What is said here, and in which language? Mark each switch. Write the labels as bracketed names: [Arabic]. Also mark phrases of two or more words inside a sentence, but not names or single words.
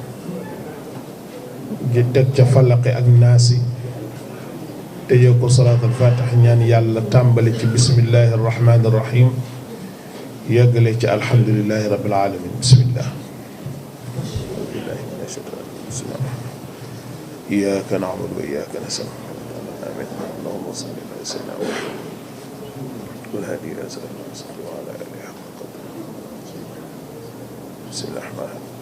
[Wolof] ji teg ca falaqi ak naasi tëjee ko [Arabic] صلاة الفاتحة [Wolof] ñaan yàlla tàmbali ci [Arabic] بسم الله الرحمن الرحيم [Wolof] yeggale ci [Arabic] الحمد لله رب العالمين. bismillah. إياك نعبد وإياك نستعين آمين. اللهم صل على سيدنا محمد والهادي إلى صراط المستقيم وعلى آله حق قدره. بسم الله الرحمن الرحيم.